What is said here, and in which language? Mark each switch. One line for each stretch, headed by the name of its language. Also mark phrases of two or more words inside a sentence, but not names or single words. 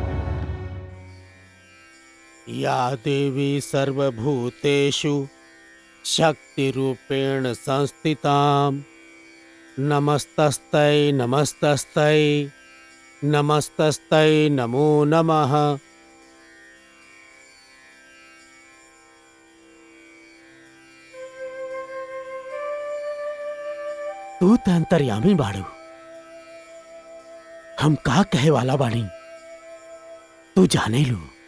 Sanskrit: या देवी सर्वभूतेषु शक्ति रूपेण संस्थितां नमस्तस्तै नमस्तस्तै नमस्तस्तै नमो नमः।
Bhojpuri: तू त अंतर्यामी बाड़ू, हम का कहे वाला बानी तू जाने लू।